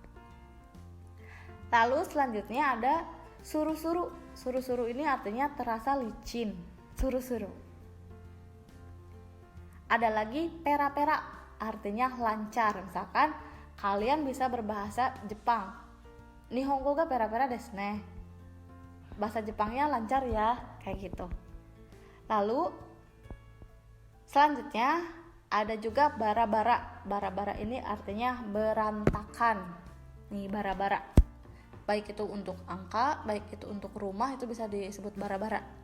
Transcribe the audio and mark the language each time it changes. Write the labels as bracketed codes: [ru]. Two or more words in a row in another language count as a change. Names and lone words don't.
[id] Lalu selanjutnya ada suru-suru. Suru-suru ini artinya terasa licin. Suru-suru. Ada lagi pera-pera, artinya lancar. Misalkan kalian bisa berbahasa Jepang. [ja] Nihongo ga pera-pera desu ne. [id] Bahasa Jepangnya lancar ya, kayak gitu. Lalu selanjutnya ada juga bara-bara. Bara-bara ini artinya berantakan. Nih, bara-bara. Baik itu untuk angka, baik itu untuk rumah, itu bisa disebut bara-bara.